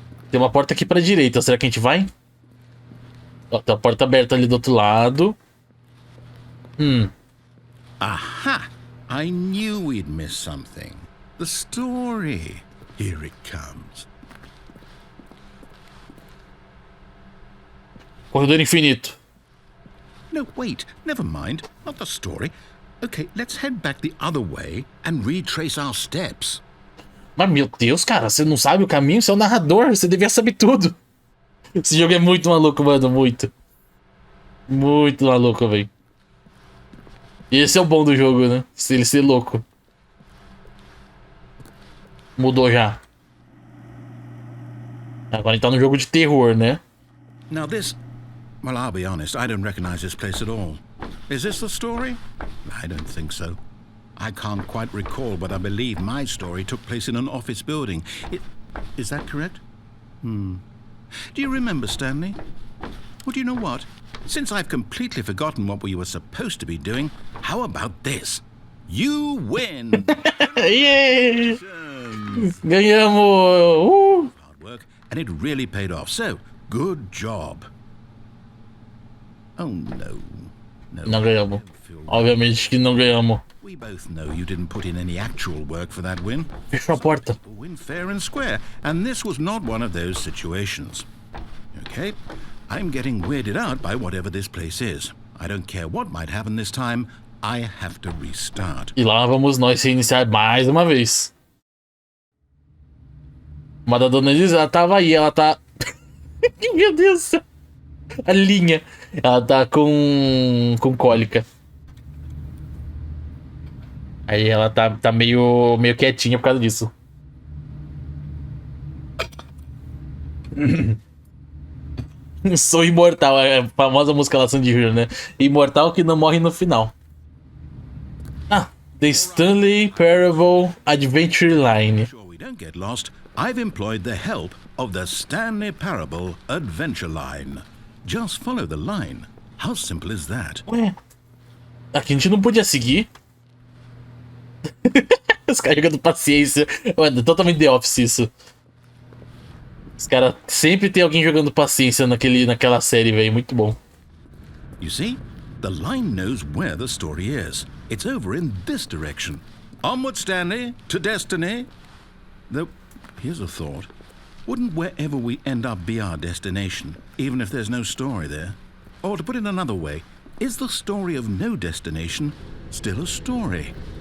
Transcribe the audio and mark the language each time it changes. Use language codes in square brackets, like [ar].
[pt] Tem uma porta aqui pra direita. Será que a gente vai? Ó, tem uma porta aberta ali do outro lado. [en] Aha! I knew we'd miss something. The story. Here it comes. [pt] Corredor infinito. [en] No, wait. Never mind. Not the story. Okay, let's head back the other way and retrace our steps. [pt] Mas, meu Deus, cara, você não sabe o caminho? Você é o narrador, você devia saber tudo. Esse jogo é muito maluco, mano, muito. Muito maluco, velho. E esse é o bom do jogo, né? Se ele ser louco. Mudou já. Agora a gente tá no jogo de terror, né? [en] Now this... Well, I'll be honest, I don't recognize this place at all. Is this the story? I don't think so. I can't quite recall, but I believe my story took place in an office building. Is that correct? Do you remember, Stanley? Well, do you know what? Since I've completely forgotten what we were supposed to be doing, how about this? You win! [pt] Yeah! Ganhamos! [en] Hard work, and it really paid off. So, good job. Oh, no. [pt] Não ganhamos. Obviamente que não ganhamos. [en] We both know you didn't put in any actual work for that win. [pt] Fechou a porta. [en] Win fair and square, and this was not one of those situations. Okay, I'm getting weirded out by whatever this place is. I don't care what might happen this time, I have to restart. [pt] E lá vamos nós reiniciar mais uma vez. Uma da dona Elisa, ela tava aí, ela tá... Meu Deus do céu. A linha. Ela tá com cólica. Aí ela tá meio quietinha por causa disso. Sou imortal, é a famosa música lá de Hero, né? Imortal que não morre no final. [en] Ah, The Stanley Parable Adventure Line. Sure we don't get lost. I've employed the help of the Stanley Parable adventure line. Just follow the line. How simple is that? [pt] Ué, aqui a gente não podia seguir. Os caras jogando paciência. Mano, totalmente The Office isso. Os caras sempre tem alguém jogando paciência naquela série, velho. Muito bom. [en] You see, the line knows where the story is. It's over in this direction. Onward, Stanley, to destiny. Though, here's a thought. Wouldn't wherever we end up be our destination, even if there's no story there? Or to put it another way, is the story of no destination still a story?